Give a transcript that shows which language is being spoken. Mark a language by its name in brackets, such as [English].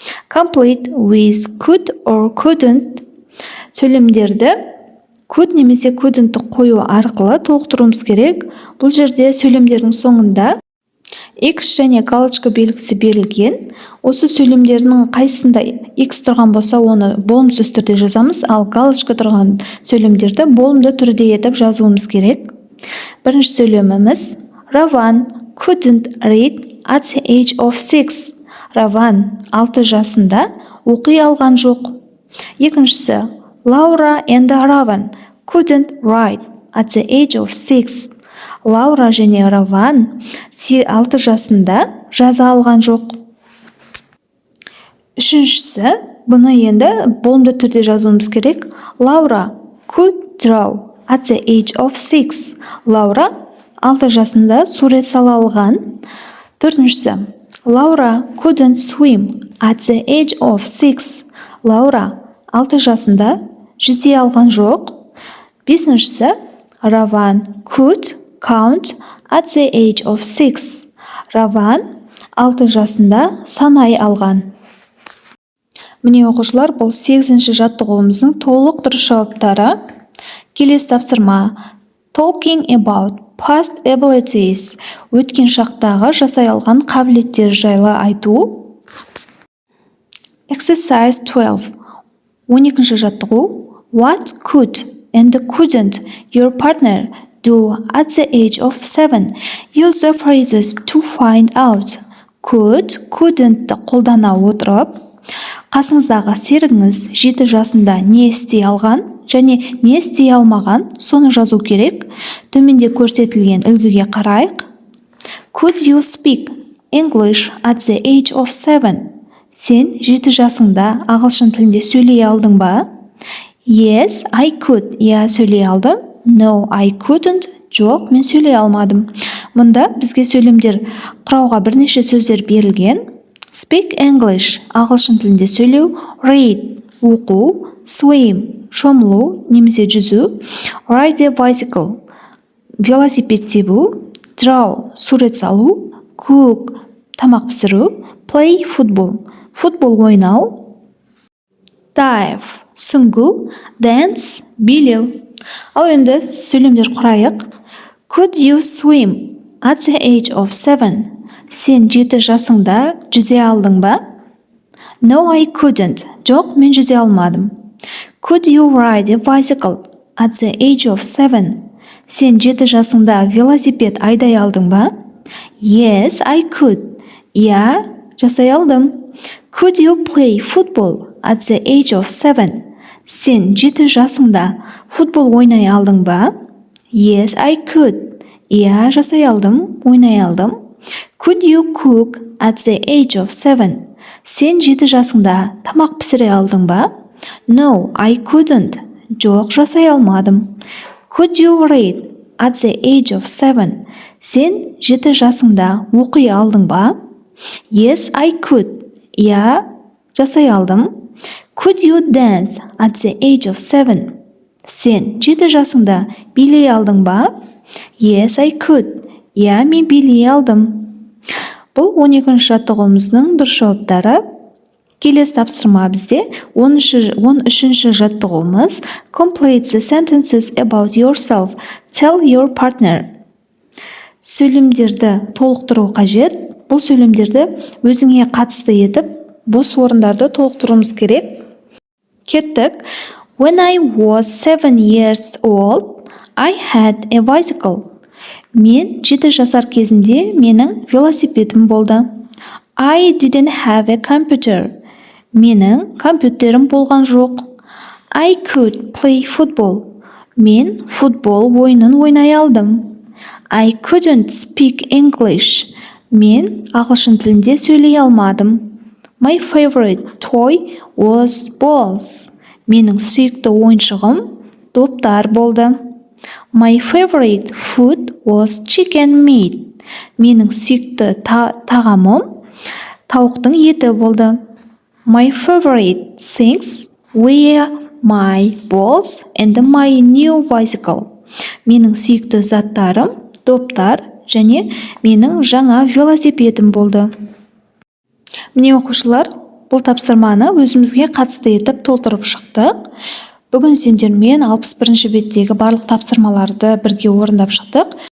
[English] Complete with could or couldn't. [Kazakh] Сөйлемдерді could немесе couldn'тті қою арқылы толықтыруымыз керек. Бұл жерде сөйлемдердің соңында X және галочка белгісі берілген. Осы сөйлемдердің қайсында X тұрған болса, оны болымсыз түрде жазамыз, ал галочка тұрған сөйлемдерді болымды түрде етіп жазуымыз керек. Бірінші сөйлеміміз [English] Раван couldn't read at the age of 6. [Kazakh] Раван 6 жасында оқи алған жоқ. Екіншісі [English] Laura and Ravan couldn't write at the age of 6. [Kazakh] Лаура және Раван 6 жасында жаза алған жоқ. Үшіншісі, бұны енді болымды түрде жазуымыз керек. [English] Laura could draw at the age of 6. [Kazakh] Лаура 6 жасында сурет сала алған. Төртіншісі, [English] Laura couldn't swim at the age of 6. [Kazakh] Лаура 6 жасында жүзе алған жоқ. Бесіншісі, [English] Раван could count at the age of 6. [Kazakh] Раван 6 жасында санай алған. Міне оқушылар, бұл 8-ші жаттығуымыздың толық дұрыс жауаптары. Келесі тапсырма [English] Talking about past abilities. [Kazakh] Өткен шақтағы жасай алған қабілеттер жайлы айту. [English] Exercise 12. [Kazakh] 12-ші жаттығу. [English] What could and couldn't your partner do at the age of 7? Use the phrases to find out. [Kazakh] Could, couldn't қолдана отырып, қасыңыздағы серігіңіз 7 жасында не істей алған және не істей алмаған, соны жазу керек. Төменде көрсетілген үлгіге қарайық. [English] Could you speak English at the age of 7? [Kazakh] Сен 7 жасыңда ағылшын тілінде сөйлей алдың ба? [English] Yes, I could. [Kazakh] Я сөйлей алдым. [English] No, I couldn't. [Kazakh] Жоқ, мен сөйлей алмадым. Мұнда бізге сөйлемдер құрауға бірнеше сөздер берілген. [English] Speak English, [Kazakh] ағылшын тілінде сөйлеу. Read, оқу. Swim, шомылу немесе жүзу. [English] Ride a bicycle, [Kazakh] велосипед тебу. Draw, сурет салу. Cook, тамақ пісіру. [English] Play football, [Kazakh] футбол ойнау. Dive, сүңгу. Dance, билеу. Ал енді сөйлемдер құрайық. [English] Could you swim at the age of 7? [Kazakh] Сен 7 жасыңда жүзе алдың ба? [English] No, I couldn't. [Kazakh] Жоқ, мен жүзе алмадым. [English] Could you ride a bicycle at the age of 7? [Kazakh] Сен 7 жасыңда велосипед айдай алдың ба? [English] Yes, I could. [Kazakh] Иә, жасай алдым. [English] Could you play football at the age of 7? [Kazakh] Сен 7 жасыңда футбол ойнай алдың ба? [English] Yes, I could. [Kazakh] Иә, жасай алдым, ойнай алдым. [English] Could you cook at the age of 7? [Kazakh] Сен 7 жасыңда тамақ пісіре алдың ба? [English] No, I couldn't. [Kazakh] Жоқ, жасай алмадым. [English] Could you read at the age of 7? [Kazakh] Сен 7 жасыңда оқи алдың ба? [English] Yes, I could. [Kazakh] Иә, жасай алдым. [English] Could you dance at the age of 7? [Kazakh] Сен 7 жасыңда билей алдың ба? [English] Yes, I could. [Kazakh] Иә, мен билей алдым. Бұл 12-ші жаттығуымыздың дұрыс жауаптары. Келесі тапсырма бізде 13-ші жаттығуымыз [English] Complete the sentences about yourself. Tell your partner. [Kazakh] Сөйлемдерді толықтыру қажет. Бұл сөйлемдерді өзіңе қатысты етіп, бос орындарды толықтыруымыз керек. Кеттік. [English] When I was 7 years old, I had a bicycle. [Kazakh] Мен 7 жасар кезінде менің велосипедім болды. [English] I didn't have a computer. [Kazakh] Менің компьютерім болған жоқ. [English] I could play football. [Kazakh] Мен футбол ойынын ойнай алдым. [English] I couldn't speak English. [Kazakh] Мен ағылшын тілінде сөйлей алмадым. [English] My favorite toy was balls. [Kazakh] Менің сүйікті ойыншығым доптар болды. [English] My favorite food was chicken meat. [Kazakh] Менің сүйікті тағамым тауықтың еті болды. [English] My favorite things were my balls and my new bicycle. [Kazakh] Менің сүйікті заттарым доптар және менің жаңа велосипедім болды. Міне оқушылар, бұл тапсырманы өзімізге қатысты етіп толтырып шықтық. Бүгін сендермен 61-ші беттегі барлық тапсырмаларды бірге орындап шықтық.